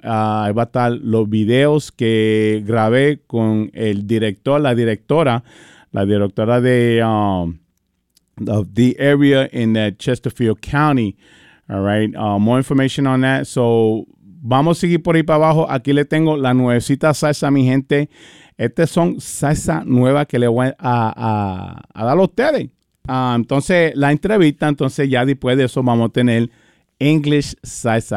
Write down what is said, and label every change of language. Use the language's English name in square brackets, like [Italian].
[Spanish] Ahí va a estar los videos que grabé con el director, la directora de... [English] of the area in that Chesterfield County, all right? More information on that. [Spanish] So, vamos a seguir por ahí para abajo. Aquí le tengo la nuevecita salsa, mi gente. Estas son salsa nueva que le voy a dar a ustedes. Entonces, la entrevista, entonces ya después de eso vamos a tener English salsa.